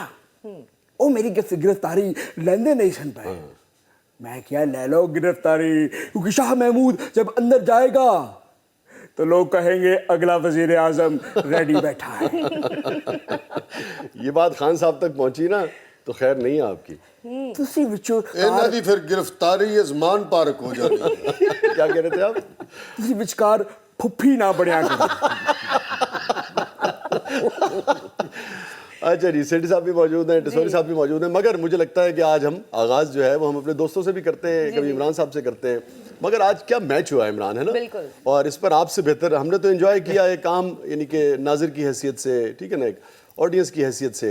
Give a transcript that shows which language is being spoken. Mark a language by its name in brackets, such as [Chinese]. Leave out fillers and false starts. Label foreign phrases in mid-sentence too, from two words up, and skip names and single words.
[Punjabi] او میری گرفتاری لیندے نہیں سن پائے. [Urdu] میں کیا لے لو گرفتاری، کیونکہ شاہ محمود جب اندر جائے گا تو لوگ کہیں گے اگلا وزیر اعظم ریڈی بیٹھا ہے. یہ بات خان صاحب تک پہنچی نا تو خیر نہیں ہے آپ کی. [Punjabi] تسی وچوں ਇਹਨਾਂ ਦੀ ਫਿਰ ਗ੍ਰਿਫਤਾਰੀ ਅਜ਼ਮਾਨ ਪਾਰਕ ਹੋ ਜਾਣੀ ਹੈ. [Urdu] کیا کہہ رہے تھے آپ؟ [Punjabi] تسی وچکار پھپھی نہ بنیا کرو. [Urdu] اچھا جی، سیٹھی صاحب بھی موجود ہیں، ٹسوری صاحب بھی موجود ہیں. مگر مجھے لگتا ہے کہ آج ہم آغاز جو ہے وہ ہم اپنے دوستوں سے بھی کرتے ہیں، کبھی عمران صاحب سے کرتے ہیں. مگر آج کیا میچ ہوا ہے عمران، ہے نا؟ اور اس پر آپ سے بہتر ہم نے تو انجوائے کیا ایک عام یعنی کہ ناظر کی حیثیت سے، ٹھیک ہے نا، ایک آڈینس کی حیثیت سے.